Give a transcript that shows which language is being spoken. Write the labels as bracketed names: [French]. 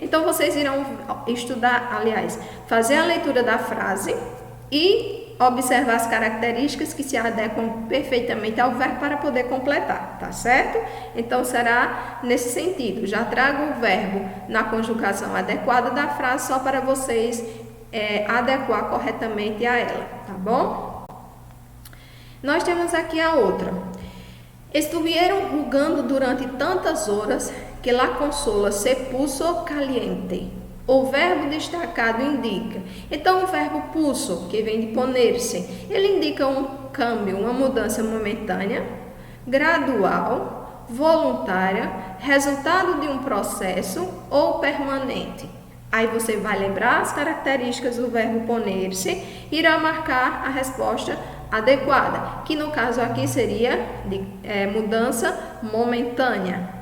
[Portuguese] Então vocês irão estudar, aliás, fazer a leitura da frase e observar as características que se adequam perfeitamente ao verbo para poder completar, tá certo? Então, será nesse sentido. Já trago o verbo na conjugação adequada da frase só para vocês adequar corretamente a ela, tá bom? Nós temos aqui a outra. [Spanish] Estuvieron jugando durante tantas horas que la consola se puso caliente. [Portuguese] O verbo destacado indica. Então, o verbo puso, que vem de poner-se, ele indica um câmbio, uma mudança momentânea, gradual, voluntária, resultado de um processo ou permanente. Aí você vai lembrar as características do verbo poner-se e irá marcar a resposta adequada, que no caso aqui seria de mudança momentânea.